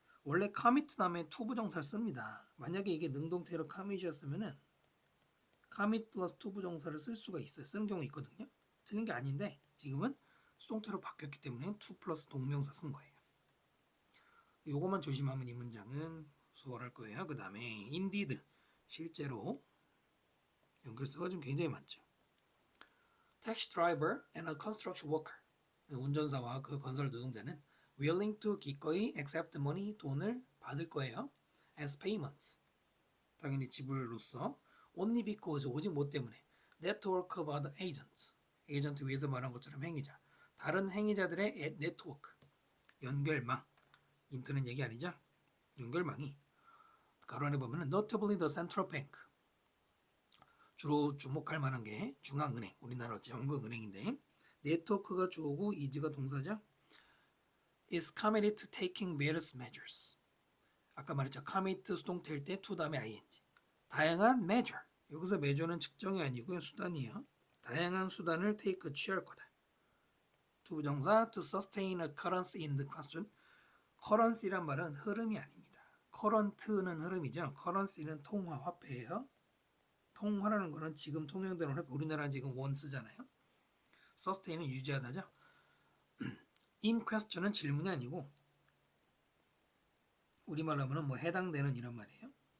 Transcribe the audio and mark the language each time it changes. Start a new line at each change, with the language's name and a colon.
Korean: 원래 commit 다음에 to 부정사를 씁니다. 만약에 이게 능동태로 commit이었으면은 commit 플러스 to 부정사를 쓸 수가 있어요. 쓰는 경우 있거든요. 틀린 게 아닌데 지금은 수동태로 바뀌었기 때문에 to 플러스 동명사 쓴 거예요. 요것만 조심하면 이 문장은 수월할 거예요. 그 다음에 indeed 실제로 연결사가 좀 굉장히 많죠.
English: Taxi driver and a construction worker
Korean: 운전사와 그 건설 노동자는
English: willing to
Korean: 기꺼이
English: accept money
Korean: 돈을 받을 거예요. as payments 당연히 지불로서
English: only because
Korean: 오직 뭐 때문에
English: network of other agents
Korean: 에이전트 위에서 말한 것처럼 행위자 다른 행위자들의 네트워크 연결망 인터넷 얘기 아니죠? 연결망이 가로 안에 보면
English: notably the central bank
Korean: 주로 주목할 만한 게 중앙은행 우리나라 전국은행인데 네트워크가 주어고 is가 동사죠.
English: is committed to taking various measures 아까 말했죠.
Korean: commit 수동태일 때 to 다음에 ing 다양한 measure 여기서 measure는 측정이 아니고요. 수단이에요. 다양한 수단을 take 취할 거다.
English: to
Korean: 부정사
English: to sustain a currency in the question currency란
Korean: 말은 흐름이 아닙니다. current는 흐름이죠. currency는 통화, 화폐예요. 통화라는 거는 지금 통용되는 화폐 우리나라는 지금 원 쓰잖아요. sustain은 유지하다죠. in question은 질문이 아니고 우리말로 하면 뭐 해당되는 이런 말이에요.